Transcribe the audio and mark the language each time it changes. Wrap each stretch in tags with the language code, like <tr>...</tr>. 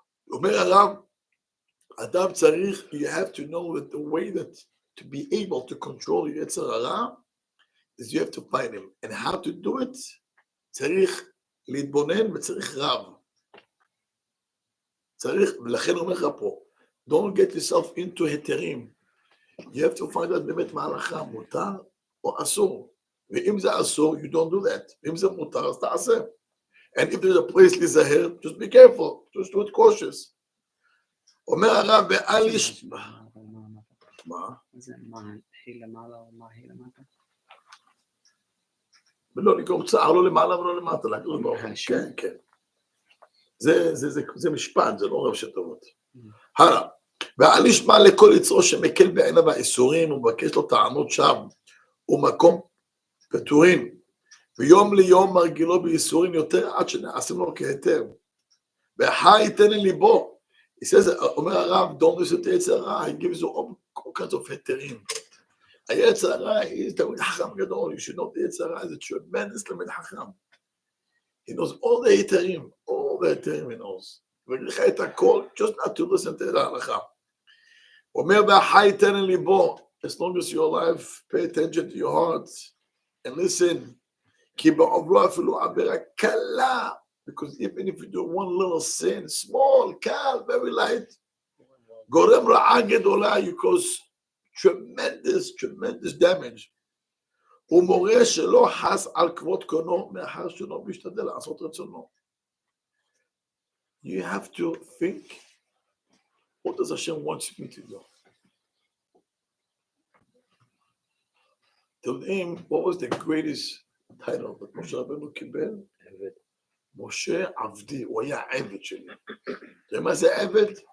<he>אומר הרב, אדם צריך,</he> <en>you have to know that the way that to be able to control יצר הרע, is you have to find him. And how to do it,</en> <he>צריך להתבונן וצריך רב. צריך, ולכן אומר לך פה,</he> <en>don't get yourself into</en> <he>היתרים.</he> <en>You have to find out</en> <he>באמת מה ההלכה, מותר או אסור. ואם זה אסור,</he> <en>you don't do that.</en> <he>אם זה מותר, אז תעשה.</he> <en>And if there's a place</en> <he>להיזהר,</he> <en>just be careful, just do it cautious.</en> <he>אומר הרב, ואל יש... מה? זה מה, היא למעלה או מה היא למטה? ולא לגרום צער, לא למעלה ולא למטה, להגיד לו, כן, כן. זה משפט, זה לא רב שטובות. הלאה. ואל ישמע לכל יצרו שמקל בעיניו האיסורים, ומבקש לו טענות שווא, ומקום פטורין, ויום ליום מרגילו בייסורים יותר, עד שנעשים לו כהיתר. והחי ייתן לליבו.</he> <en>He says,</en> <he>אומר הרב,</he> <en>don't listen to יצר הרע, he gives you all kinds of היתרים.</en> <he>היצר הרע, הוא תלמיד חכם גדול,</he> <en>you should know the</en> <he>יצר הרע,</he> <en>is a tremendous</en> <he>תלמיד חכם.</he> <en>He knows all the היתרים, all the היתרים he knows.</en> <he>ולך את הכל,</he> <en>just not to listen to ההלכה.</en> <he>הוא אומר, והחי ייתן לליבו,</he> <en>as long as you're alive, pay attention to your heart, and listen,</en> <he>כי בעוברו אפילו עבירה קלה,</he> <en>because even if you do one little sin, small, קל, very light,</en> <he>גורם רעה גדולה,</he> <en>you cause tremendous damage.</en> <he>הוא מורה שלא חס על כבוד קונו, מאחר שלא משתדל לעשות רצונו.</he> <en>You have to think, what does Hashem want me to do? Tell him, what was the greatest title that Moshe Rabbeinu קיבל?</en> <he>משה עבדי, הוא היה עבד שלי. אתה יודע מה זה עבד?</he>